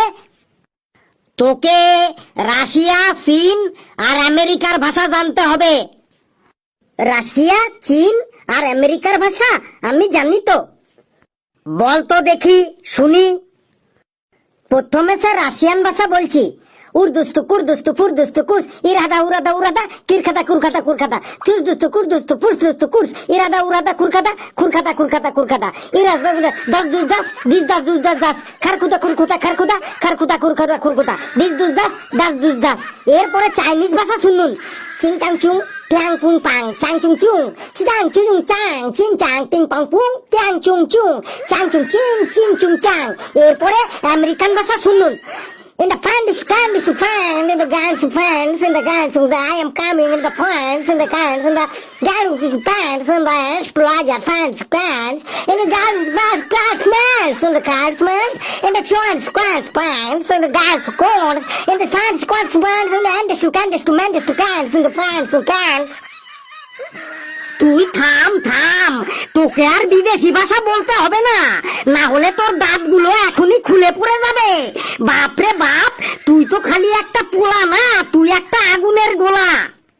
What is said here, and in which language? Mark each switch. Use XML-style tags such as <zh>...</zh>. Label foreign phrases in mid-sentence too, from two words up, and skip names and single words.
<bn>তোকে রাশিয়া, চীন আর আমেরিকার ভাষা জানতে হবে। রাশিয়া, চীন আর আমেরিকার ভাষা আমি জানি তো। বল তো দেখি, শুনি। প্রথমে স্যার রাশিয়ান ভাষা বলছি। উর্দুস্তু কুর্দুস্তু ফুরদুস্তু কুস ইরাদা উরাদা উরাদা কিরখাদা কুরখাদা কুরখাদা চুসদুস্তু কুরদুস্তু ফুরদুস্তু কুস ইরাদা উরাদা কুরখাদা কুরখাদা কুরখাদা কুরখাদা ইরাদা দশ দুস দাস বিশ দাস দুস দাস দাস খারকুদা খুরখুদা খারকুদা খারকুদা কুরখাদা খুরকুদা বিশ দুস দাস দাস দুস দাস। এরপরে চাইনিজ ভাষা শুনুন। চিং চাং চুং টিয়াং পুং পাং চাং চুং চুং চিং চুং চাং চিং চাং টিং পাং পুং টিয়াং চুং চুং চাং চুং চিং চিং চুং চাং। এরপরে আমেরিকান ভাষা শুনুন।</bn> <en>In the pants, candy to find, in the guns to pants, in the guns to I am coming in the pants, in the guns, in the guns to pants, in the explorer pants, pants, in the guns, class pants, in the cars pants, in the shorts, squats pants, in the guns to corns, in the pants, squats pants, in the enders to candies to mendes to cans, in the pants to cans.</en> <bn>তুই থাম থাম, তোকে আর বিদেশি ভাষা বলতে হবে না, না হলে তোর দাঁতগুলো এখনই খুলে পড়ে যাবে। বাপরে বাপ, তুই তো খালি একটা পোলা না, তুই একটা আগুনের গোলা।</bn>